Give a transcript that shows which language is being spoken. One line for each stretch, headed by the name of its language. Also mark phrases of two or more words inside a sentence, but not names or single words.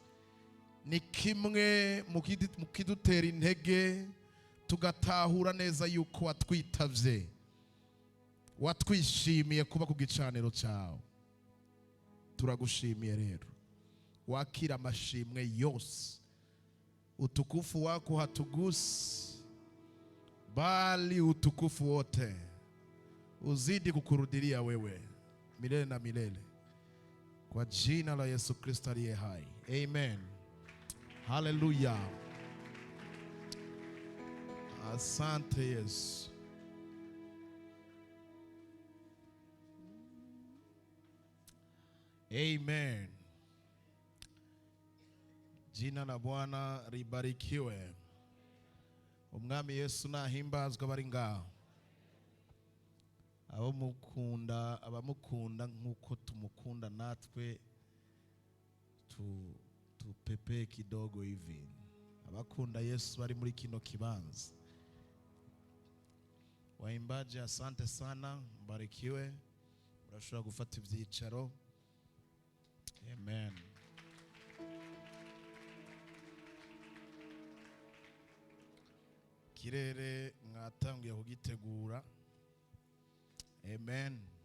Rundi: Ni kimwe mu kidutera intege tugatahura neza yuko watwitavye, watwishimiye kuba ku gicaniro cyawe. Turagushimiye rero, wakira amashimwe yose.
Swahili: Utukufu wako hatugusi, bali utukufu wote uzidi kukurudilia wewe milele na milele, kwa jina la Yesu Kristo aliye hai. Amen. Haleluya. Asante Yesu. Amen. Jina la Bwana libarikiwe.
Rundi: Umwami Yesu nahimbazwa bari ngaho. Abamukunda nkuko tumukunda natwe tupepe
Swahili: kidogo hivi.
Rundi: Abakunda Yesu bari muri kino kibanza.
Swahili: Waimbaji asante sana, mbarikiwe.
Rundi: Urashobora gufata ivyicaro. Amen. Kirere mwatanguye kugitegura. Amen.